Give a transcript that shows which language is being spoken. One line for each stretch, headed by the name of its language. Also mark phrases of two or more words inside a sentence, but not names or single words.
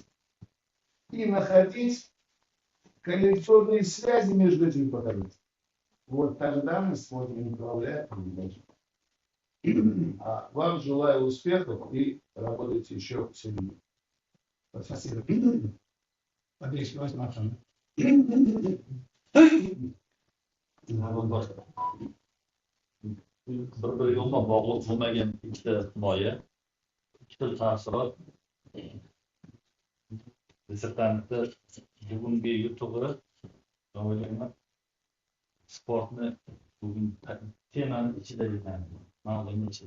Russian: И находить корреляционные связи между этими показателями. Вот тогда мы сможем управлять передачей. А вам желаю успехов и работайте еще сильнее. Спасибо. Отлично, возможно.
Uzbek: Bir-biriga umuman bog'liq bo'lmagan ikkita himoya, ikkita ta'sirot. Dissertantni bugungi yutug'i, o'ylayman, sportni bugun temani ichida ekanligi, mavzuning ichida.